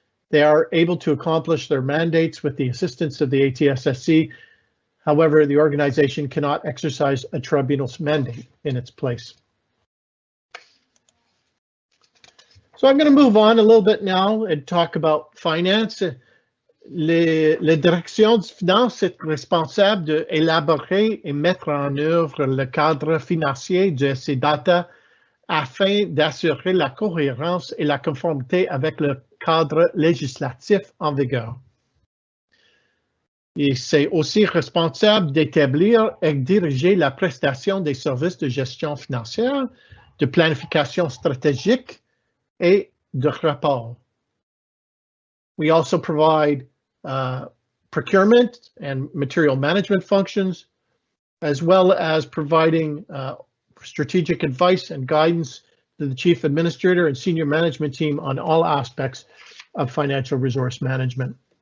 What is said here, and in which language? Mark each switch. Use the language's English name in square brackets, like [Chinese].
[English] They are able to accomplish their mandates with the assistance of the Atssc. However, the organization cannot exercise a tribunal's mandate in its place. So I'm going to move on a little bit now and talk about finance. [French] La direction des finances est responsable d'élaborer et mettre en œuvre le cadre financier de ces data afin d'assurer la cohérence et la conformité avec le cadre législatif en vigueur. Et c'est aussi responsable d'établir et diriger la prestation des services de gestion financière, de planification stratégique, et de rapport. [English] We also provide procurement and material management functions, as well as providing strategic advice and guidance to the chief administrator and senior management team on all aspects of financial resource management.